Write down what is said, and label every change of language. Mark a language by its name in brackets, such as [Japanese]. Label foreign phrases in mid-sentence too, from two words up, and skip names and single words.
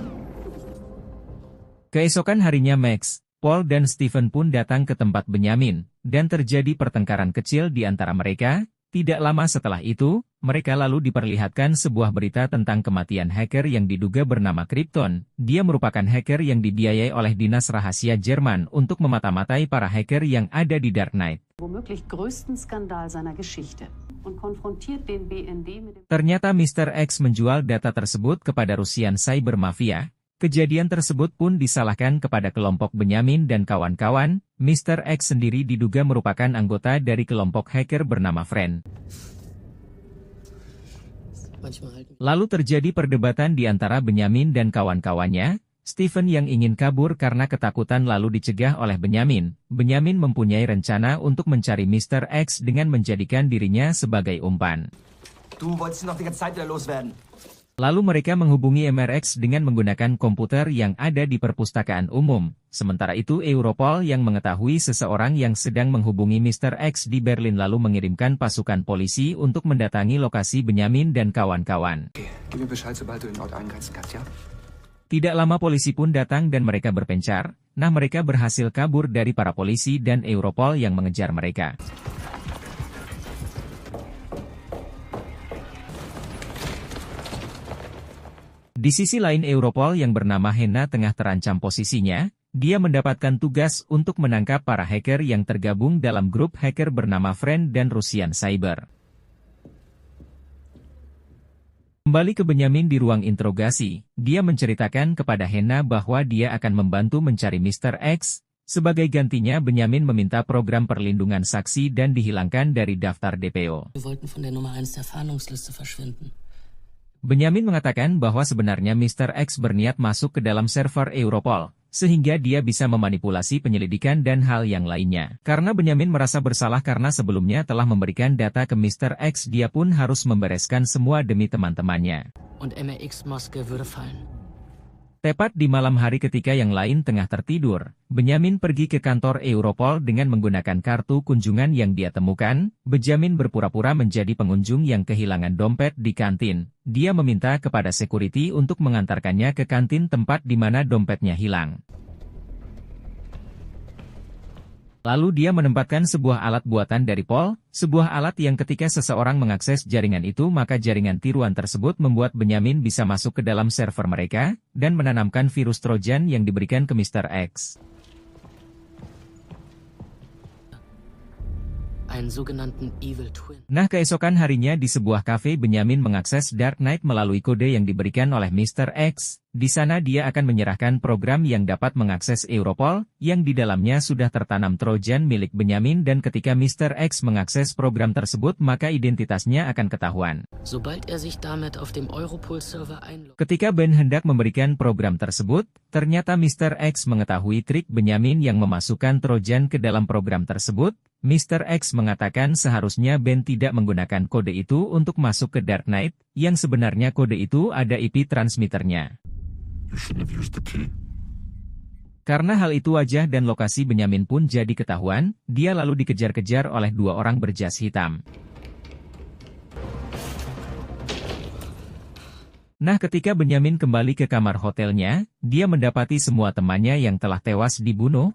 [Indonesian] Keesokan harinya Max, Paul dan Stephen pun datang ke tempat Benjamin, dan terjadi pertengkaran kecil di antara mereka. Tidak lama setelah itu, mereka lalu diperlihatkan sebuah berita tentang kematian hacker yang diduga bernama Krypton. Dia merupakan hacker yang dibiayai oleh dinas rahasia Jerman untuk memata-matai para hacker yang ada di Dark Knight. [German] Womöglich größten Skandal seiner Geschichte und konfrontiert den BND mit dem [Indonesian] Ternyata Mr. X menjual data tersebut kepada Russian Cyber Mafia. Kejadian tersebut pun disalahkan kepada kelompok Benjamin dan kawan-kawan. Mr. X sendiri diduga merupakan anggota dari kelompok hacker bernama Friend. Lalu terjadi perdebatan di antara Benjamin dan kawan-kawannya. Stephen yang ingin kabur karena ketakutan lalu dicegah oleh Benjamin. Benjamin mempunyai rencana untuk mencari Mr. X dengan menjadikan dirinya sebagai umpan. [German] Du wolltest ihn noch die ganze Zeit wieder loswerden. [Indonesian] Lalu mereka menghubungi MRX dengan menggunakan komputer yang ada di perpustakaan umum. Sementara itu Europol yang mengetahui seseorang yang sedang menghubungi Mr. X di Berlin lalu mengirimkan pasukan polisi untuk mendatangi lokasi Benjamin dan kawan-kawan. [German] Okay, gib mir Bescheid, sobald du den Ort eingrenzen kannst, ya? [Indonesian] Tidak lama polisi pun datang dan mereka berpencar. Nah, mereka berhasil kabur dari para polisi dan Europol yang mengejar mereka. Di sisi lain Europol yang bernama Hena tengah terancam posisinya. Dia mendapatkan tugas untuk menangkap para hacker yang tergabung dalam grup hacker bernama Friend dan Russian Cyber. Kembali ke Benjamin di ruang interogasi, dia menceritakan kepada Hena bahwa dia akan membantu mencari Mr. X. Sebagai gantinya Benjamin meminta program perlindungan saksi dan dihilangkan dari daftar DPO. [German] Wir wollten von der Nummer 1 der Fahndungsliste verschwinden. [Indonesian] Benjamin mengatakan bahwa sebenarnya Mr. X berniat masuk ke dalam server Europol, sehingga dia bisa memanipulasi penyelidikan dan hal yang lainnya. Karena Benjamin merasa bersalah karena sebelumnya telah memberikan data ke Mr. X, dia pun harus membereskan semua demi teman-temannya. [German] Und MRX-Maske würde fallen. [Indonesian] Tepat di malam hari ketika yang lain tengah tertidur, Benyamin pergi ke kantor Europol dengan menggunakan kartu kunjungan yang dia temukan. Benyamin berpura-pura menjadi pengunjung yang kehilangan dompet di kantin. Dia meminta kepada security untuk mengantarkannya ke kantin tempat di mana dompetnya hilang. Lalu dia menempatkan sebuah alat buatan dari Pol, sebuah alat yang ketika seseorang mengakses jaringan itu maka jaringan tiruan tersebut membuat Benyamin bisa masuk ke dalam server mereka, dan menanamkan virus Trojan yang diberikan ke Mr. X. [German] Einen sogenannten [English] Evil Twin. [Indonesian] Nah, keesokan harinya di sebuah kafe Benyamin mengakses Dark Knight melalui kode yang diberikan oleh Mr. X. Di sana dia akan menyerahkan program yang dapat mengakses Europol, yang di dalamnya sudah tertanam Trojan milik Benyamin, dan ketika Mr. X mengakses program tersebut maka identitasnya akan ketahuan. [German] Sobald sich damit auf dem Europol-Server einloggt. [Indonesian] Ketika Ben hendak memberikan program tersebut, ternyata Mr. X mengetahui trik Benyamin yang memasukkan Trojan ke dalam program tersebut. Mr. X mengatakan seharusnya Ben tidak menggunakan kode itu untuk masuk ke Dark Knight, yang sebenarnya kode itu ada IP transmitternya. [English] You shouldn't have used the key. [Indonesian] Karena hal itu wajah dan lokasi Benyamin pun jadi ketahuan, dia lalu dikejar-kejar oleh dua orang berjas hitam. Nah, ketika Benyamin kembali ke kamar hotelnya, dia mendapati semua temannya yang telah tewas dibunuh.